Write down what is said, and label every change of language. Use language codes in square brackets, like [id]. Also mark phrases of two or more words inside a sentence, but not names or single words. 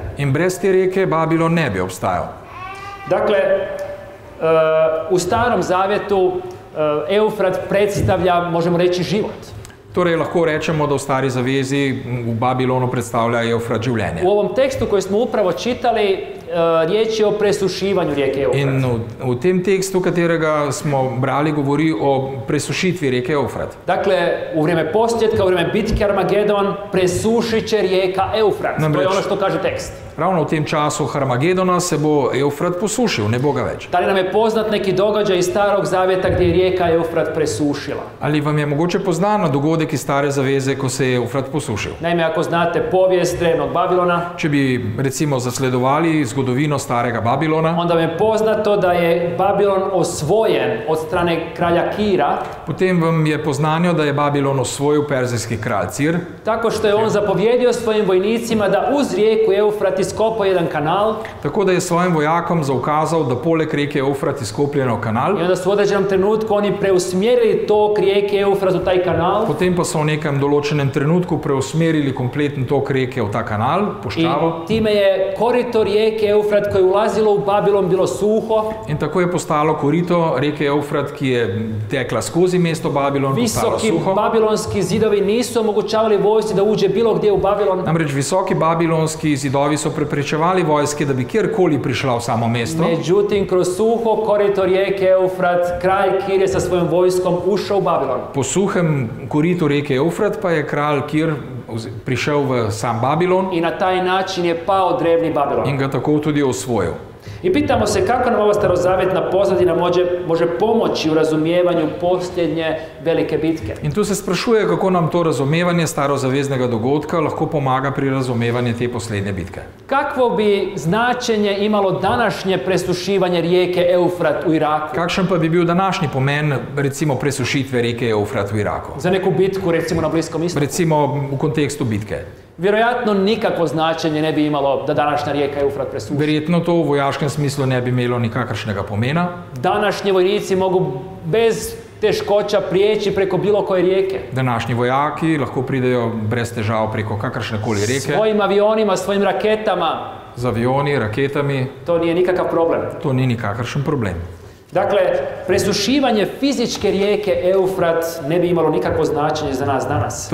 [sl] in brez te reke Babilon ne bi obstajal. [hr] Dakle, u Starom Zavjetu Eufrat predstavlja, možemo reći, život. [sl] Torej lahko rečemo, da v Stari zavezi v Babilonu predstavlja Eufrat življenje. [hr] U ovom tekstu koji smo upravo čitali, riječ je o presušivanju rijeke Eufrat. [sl] In v tem tekstu, katerega smo brali, govori o presušitvi reke Eufrat. [hr] Dakle, u vrijeme posljedka, u vrijeme bitke Armagedon, presušit će rijeka Eufrat. To je [sl] Namreč- [hr] ono što kaže tekst. [sl] Ravno v tem času Harmagedona se bo Eufrat posušil, ne bo ga več. [hr] Da li nam je poznat neki događaj iz Starog Zavjeta gdje je rijeka Eufrat presušila? [sl] Ali vam je mogoče poznan dogodek iz Stare zaveze, ko se je Eufrat posušil? [hr] Naime, ako znate povijest drevnog Babilona, [sl] Če bi recimo zasledovali zgodovino starega Babilona, [hr] onda vam je poznato da je Babilon osvojen od strane kralja Kira, [sl] potem vam je poznanjo, da je Babilon osvojil perzijski kralj Cir, [hr] tako što je on zapovjedio svojim vojnicima da uz rijeku Eufrat iskopa jedan kanal [sl] tako da je svojim vojakom zaukazal, da poleg reke Eufrat izkopljeno kanal, [hr] i onda su u određenom trenutku oni preusmjerili tok rijeke Eufrat u taj kanal [sl] potem pa so v nekem določenem trenutku preusmerili kompletni tok reke v ta kanal, [hr] i [sl] puščavo, [hr] time je korito rijeke Eufrat koje je ulazilo u Babilon bilo suho, [sl] in tako je postalo korito reke Eufrat, ki je tekla skozi mesto Babilon, postalo [hr] visoki [sl] suho. [hr] babilonski zidovi nisu omogućavali vojsci da uđe bilo gdje u Babilon. [sl] Namreč visoki babilonski zidovi so preprečevali vojske, da bi kjerkoli prišla v samo mesto. [hr] Međutim, kroz suho korito rijeke Eufrat, kralj Kir je sa svojom vojskom ušao u Babilon. [sl] Po suhem koritu reke Eufrat pa je kralj Kir prišel v sam Babilon [hr] I na taj način je pao drevni Babilon. [sl] in ga tako tudi osvojil. [hr] I pitamo se kako nam ova starozavjetna pozadina može pomoći u razumijevanju posljednje velike bitke. [sl] In tu se sprašuje, kako nam to razumevanje starozaveznega dogodka lahko pomaga pri razumevanju te poslednje bitke. [hr] Kakvo bi značenje imalo današnje presušivanje rijeke Eufrat u Iraku? [sl] Kakšen pa bi bil današnji pomen, recimo, presušitve reke Eufrat v Iraku? [hr] Za neku bitku, recimo na Bliskom istoku? [sl] Recimo v kontekstu bitke. [hr] Vjerojatno nikakvo značenje ne bi imalo da današnja rijeka Eufrat presuši. [sl] Verjetno to v vojaškem smislu ne bi imelo nikakršnega pomena. [hr] Današnji vojnici mogu bez teškoća prijeći preko bilo koje rijeke. [sl] Današnji vojaki lahko pridejo brez težav preko kakršnekoli reke, [hr] Svojim avionima, svojim raketama, [sl] z avioni, raketami, [hr] to nije nikakav problem. [sl] to ni nikakršen problem. [hr] Dakle, presušivanje fizičke rijeke Eufrat ne bi imalo nikakvo značenje za nas danas.